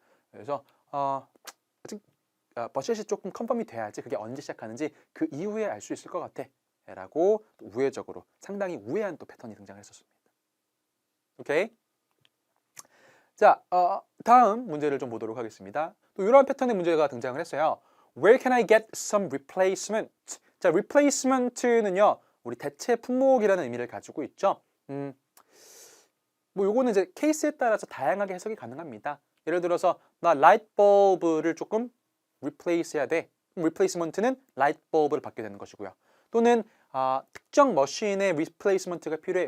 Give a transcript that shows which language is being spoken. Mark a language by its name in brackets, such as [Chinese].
[Korean] 그래서 아직 버젯이 조금 컨펌이 돼야지 그게 언제 시작하는지 그 이후에 알 수 있을 것 같아 라고 우회적으로 상당히 우회한 또 패턴이 등장했었습니다. 오케이? 자, 다음 문제를 좀 보도록 하겠습니다. 또 이러한 패턴의 문제가 등장을 했어요. [English] Where can I get some replacement? [Korean] 자, replacement는요, 우리 대체 품목이라는 의미를 가지고 있죠. 뭐 요거는 이제 케이스에 따라서 다양하게 해석이 가능합니다. 예를 들어서 나 라이트 bulb를 조금 replace 해야 돼. replacement는 라이트 bulb를 받게 되는 것이고요. 또는 특정 머신의 replacement가 필요해.